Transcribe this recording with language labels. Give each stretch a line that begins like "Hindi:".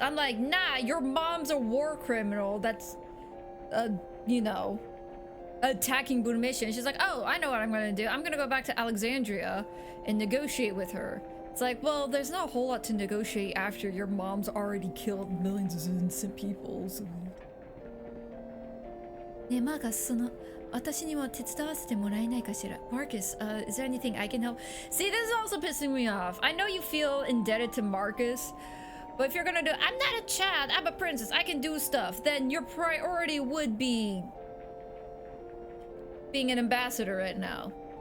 English: I'm like, nah, your mom's a war criminal that's, you know, attacking Budomission. She's like, oh, I know what I'm gonna do. I'm gonna go back to Alexandria and negotiate with her. It's like, well, there's not a whole lot to negotiate after your mom's already killed millions of innocent people. So.
Japanese: ねえ、マーカス、私にも手伝わせてもらえないかしら。
English: Marcus, is there anything I can help? See, this is also pissing me off. I know you feel indebted to Marcus, but if you're gonna do, I'm not a child, I'm a princess, I can do stuff, then your priority would be being an ambassador right now.